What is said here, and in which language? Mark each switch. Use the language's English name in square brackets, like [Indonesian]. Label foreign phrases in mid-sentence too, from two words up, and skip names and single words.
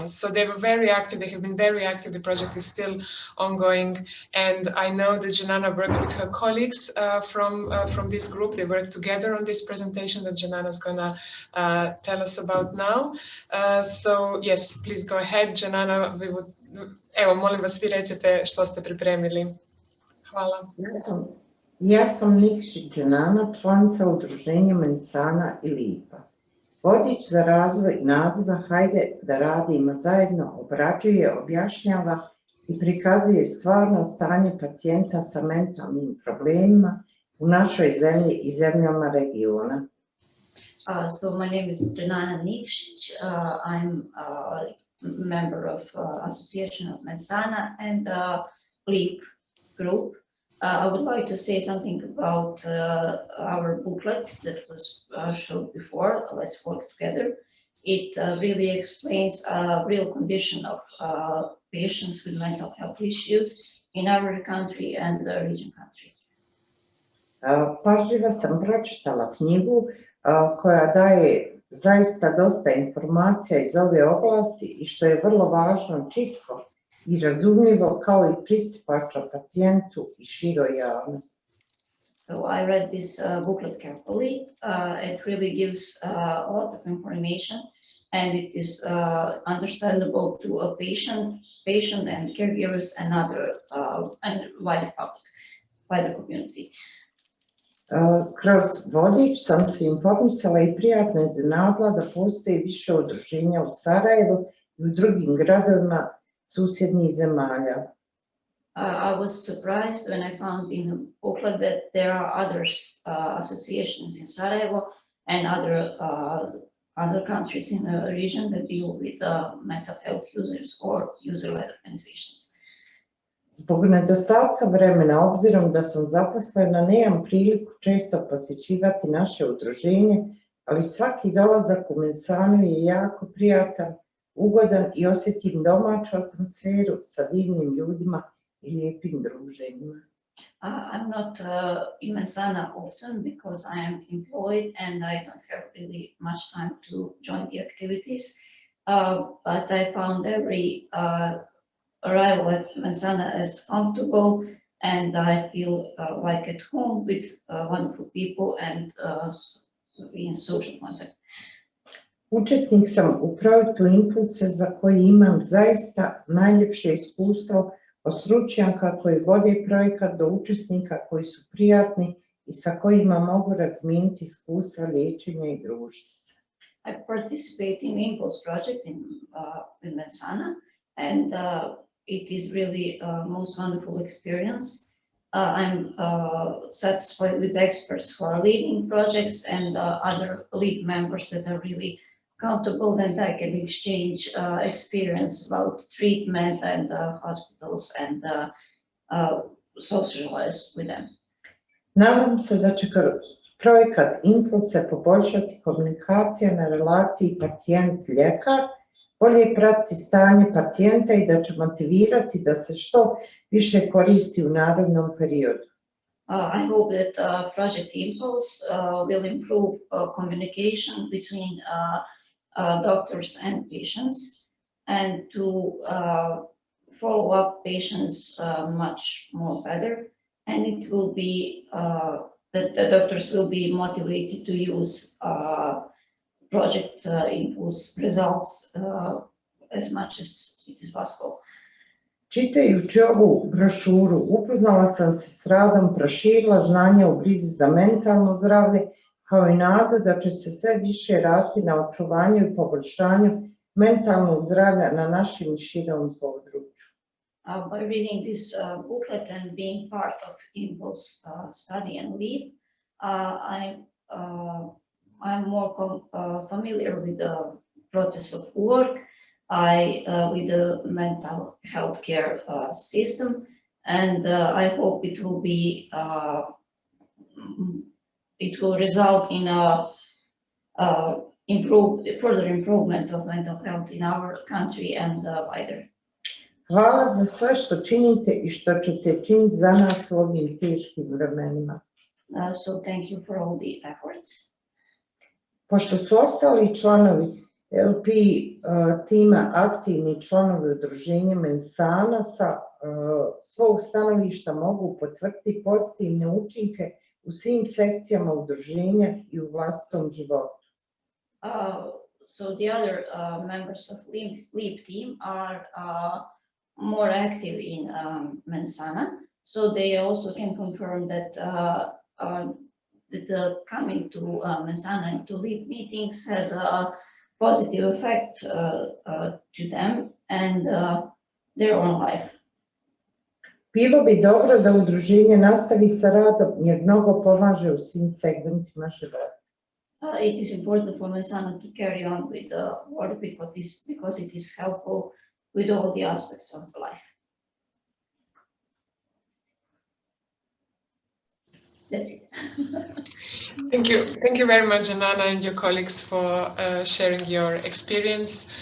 [English] So they were very active. They have been very active. The project is still ongoing, and I know that Dženana worked with her colleagues from this group. They worked together on this presentation that Dženana is gonna tell us about now. So yes, please go ahead, Dženana. [Bosnian] Evo, molim vas, vi recite što ste pripremili. Hvala. Ja sam Nikšić Dženana, članica udruženja Menssana i Lipa. Vodič za razvoj naziva Hajde da radimo zajedno obrađuje, objašnjava i prikazuje stvarno stanje pacijenta sa mentalnim problemima u našoj zemlji i zemljama regiona. [English] So my name is Dženana Nikšić. I'm member of Association of Menssana and LEAP group. I would like to say something about our booklet that was showed before, Let's Work Together. It really explains a real condition of patients with mental health issues in our country and the region country. [Bosnian] Pažljivo sam pročitala knjigu koja daje zaista dosta informacija iz ove oblasti i što je vrlo važno, čitko i razumljivo kao i pristupačno pacijentu i široj javnosti. [English] So I read this booklet carefully. It really gives a lot of information and it is understandable to a patient and caregivers and other and wider public, wider community. [Bosnian] Kroz vodič sam se informisala i prijatno iznenadila da postoji više udruženja u Sarajevu i u drugim gradovima susjednih zemalja. [English] I was surprised when I found in the booklet that there are other associations in Sarajevo and other countries in the region that deal with mental health users or user-led organizations. [Bosnian] Zbog nedostatka vremena, obzirom da sam zaposlena, nemam priliku često posjećivati naše udruženje, ali svaki dolazak u Menssanu je jako prijatan, ugodan i osjetim domaću atmosferu sa divnim ljudima i lijepim druženjima. [English] I'm not in Menssana often because I am employed and I don't have really much time to join the activities, but I found every arrival at Menssana as comfortable and I feel like at home with wonderful people and in social contact. [Bosnian] Učesnik sam u projektu Impulse za koji imam zaista najljepše iskustvo od stručnjaka koji vode projekat do učesnika koji su prijatni i sa kojima mogu razmijeniti iskustva liječenja i družiti se. [English] I participate in Impulse project in Menssana and it is really most wonderful experience. I'm satisfied with experts who are leading projects and other lead members that are really comfortable and I can exchange experience about treatment and hospitals and socialize with them. [Bosnian] Nadam se da će kroz projekat Impulse poboljšati komunikacija na relaciji pacijent-ljekar, bolje pratiti stanje pacijenta i da će motivirati da se što više koristi u narednom periodu. [English] I hope that Project Impulse will improve communication between doctors and patients, and to follow up patients much more better. And it will be that the doctors will be motivated to use Project Impulse results as much as it is possible. [Bosnian] Čitajući ovu brošuru, upoznala sam se s radom, proširila znanja u brizi za mentalno zdravlje, kao i nadu da će se sve više raditi na očuvanju i poboljšanju mentalnog zdravlja na našem širom području. [English] By reading this booklet and being part of Impulse study and lead, I'm more familiar with the process of work, with the mental health care system, and I hope it will be it will result in a further improvement of mental health in our country and wider. [Bosnian] Hvala za sve što činite i što ćete činiti za nas u ovim teškim vremenima. [English] So thank you for all the efforts. [Bosnian] Pošto su ostali članovi LP tima aktivni članovi udruženja Menssana, sa svog stanovišta mogu potvrditi pozitivne učinke u svim sekcijama udruženja i u vlastitom životu. [English] So the other members of LEAP team are more active in Menssana, so they also can confirm that the coming to Menssana and to LEAP meetings has a positive effect to them and their own life. [Bosnian] Bilo bi dobro da udruženje nastavi sa radom jer mnogo pomaže u svim segmentima života. [English] It is important for Menssana to carry on with the work because it is helpful with all the aspects of the life. That's it. Thank you very much, Dženana, and your colleagues for sharing your experience.